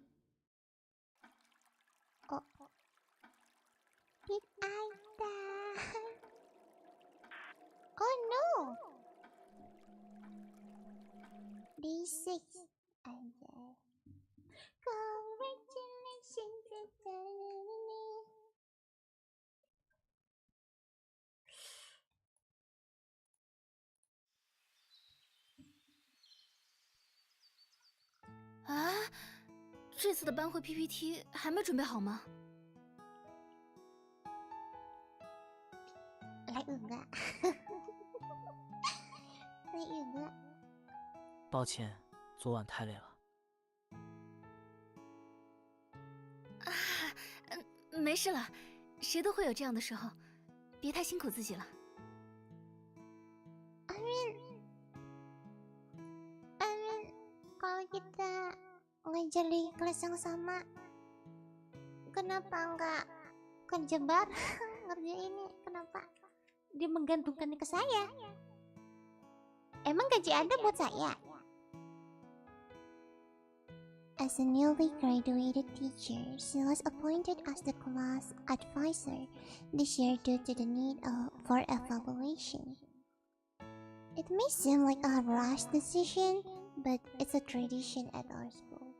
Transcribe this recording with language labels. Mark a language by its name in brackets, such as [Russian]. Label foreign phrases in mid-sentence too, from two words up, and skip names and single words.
[English] Oh. Did I die? Oh no! Day 6. Anjay. Congratulations. [Chinese] 啊，这次的班会 PPT 还没准备好吗？来enggak？来enggak？抱歉，昨晚太累了。没事了，谁都会有这样的时候，别太辛苦自己了。 [English] I mean, [Indonesian] kalau kita ngajar di kelas yang sama, Kenapa nggak kerja bareng ngerjainnya? Kenapa dia menggantungkannya ke saya? Emang gaji Anda buat saya? [English] As a newly graduated teacher, she was appointed as the class advisor this year due to the need for evaluation. It may seem like a rash decision, but it's a tradition at our school.